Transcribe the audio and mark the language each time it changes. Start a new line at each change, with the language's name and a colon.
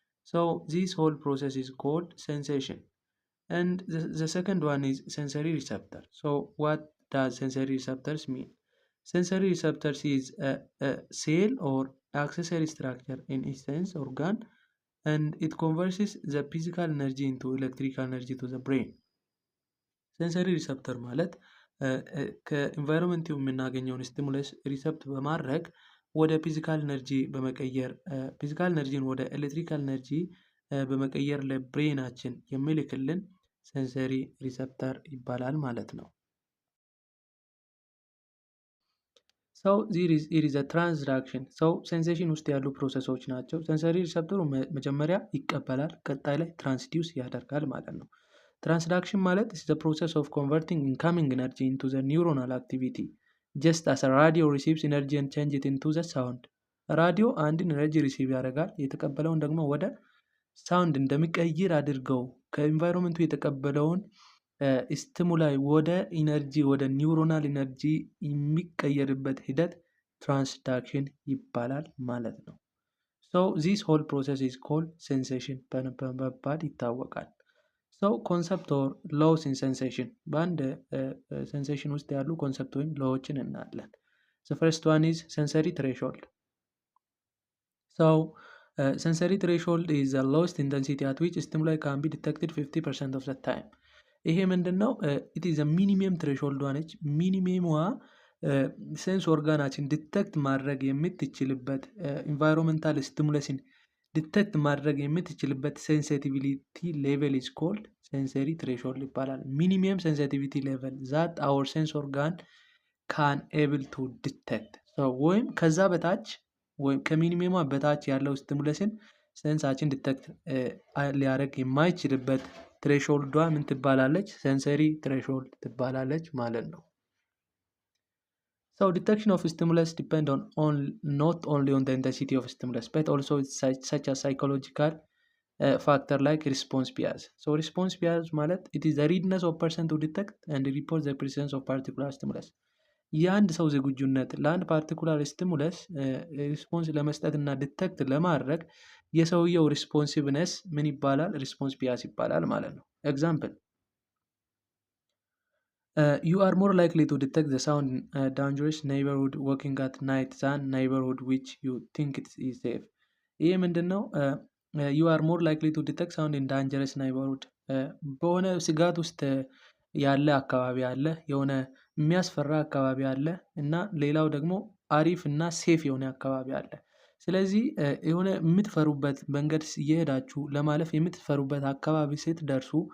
English: So this whole process is called sensation. And the second one is sensory receptor. So what does sensory receptors mean? Sensory receptors is a cell or accessory structure in each sense organ, and it converts the physical energy into electrical energy to the brain.
Amharic: sensory receptor ማለት ከኢንቫይሮንመንቱ የምናገኘውን ስቲሙለስ ሪሰፕት በማድረግ ወደ ፊዚካል ኤነርጂ በመቀየር ፊዚካል ኤነርጂን ወደ ኤሌክትሪካል ኤነርጂ በመቀየር ለብሬናችን የሚልክልን ሴንሰሪ ሪሰፕተር ይባላል ማለት ነው።
English: So it is a transduction.
Amharic: So ሴንሴሽን ውስጥ ያሉ ፕሮሰሶች ናቸው። ሴንሰሪ ሪሰፕተሩ መጀመሪያ ይቀበላል፣ ቀጣይ ላይ ትራንስዲዩስ ያደርጋል ማለት ነው። ትራንስዳክሽን ማለት
English: is the process of converting incoming energy into the neuronal activity. just as a radio receives energy and change it into the sound.
Amharic: ራዲዮ አንድን ኤነርጂ ሪሲቭ ያደርጋል፣ የተቀበለውን ደግሞ ወደ ሳውንድ እንደሚቀይር አድርገው ከኢንቫይሮንመንቱ የተቀበለውን ስቲሙላይ ወደ ኢነርጂ ወደ ኒውሮናል ኢነርጂ የሚቀየርበት ሂደት ትራንስዳክሽን ይባላል ማለት ነው።
English: So this whole process is called sensation
Amharic: በመባል ይታወቃል።
English: So concept or laws in sensation.
Amharic: በአንድ ሴንሴሽን ውስጥ ያሉ ኮንሰፕት ወይም ሎዎችን እናያለን።
English: The first one is sensory threshold. So sensory threshold is the lowest intensity at which stimuli can be detected 50% of the time.
Amharic: ይሄ ምንድነው?
English: it is a minimum threshold
Amharic: ነች። ሚኒመሟ ሴንስ ኦርጋናችን ዲቴክት ማድረግ የምትችልበት ኢንቫይሮንመንታል ስቲሙለስን ዲቴክት ማድረግ የምትችልበት
English: ሴንሲቲቪቲ ሌቨል ኢዝ ኮልድ ሴንሰሪ ትሬሾልድ
Amharic: ይባላል።
English: ሚኒመም ሴንሲቲቪቲ ሌቨል ዛት አወር ሴንስ ኦርጋን ካን ኤብል ቱ ዲቴክት።
Amharic: ወይም ከዛ በታች ወይም ከሚኒመሟ በታች ያለው ስቲሙለስን ሴንሳችን ዲቴክት ሊያደርግ የማይችልበት ትሬሾልዷ ምን ትባላለች? ሴንሰሪ ትሬሾልድ ትባላለች ማለት ነው።
English: So detection of stimulus depend on not only on the intensity of stimulus but also such as psychological factor like response bias. So response bias ማለት it is the readiness of person to detect and report the presence of particular stimulus.
Amharic: የአንድ ሰው ዝግጁነት ለአንድ ፓርቲኩላር ስቲሙለስ ሪስፖንስ ለመስጠት እና ዲቴክት ለማድረግ የሰውየው ሪስፖንሲቭነስ ምን ይባላል? ሪስፖንስ ቢያስ ይባላል ማለት ነው።
English: ኤግዛምፕል you are more likely to detect the sound in dangerous neighborhood walking at night than neighborhood which you think it is safe.
Amharic: ይሄ ምንድነው?
English: you are more likely to detect sound in dangerous neighborhood
Amharic: በሆነ ስጋት ውስጥ ያለ አካባቢ አለ፣ የሆነ የሚያስፈራ አካባቢ አለ እና ሌላው ደግሞ አሪፍ እና ሴፍ የሆነ አካባቢ አለ። ስለዚህ የሆነ የምትፈሩበት መንገድ እየሄዳችሁ ለማለፍ የምትፈሩበት አካባቢ ስትደርሱ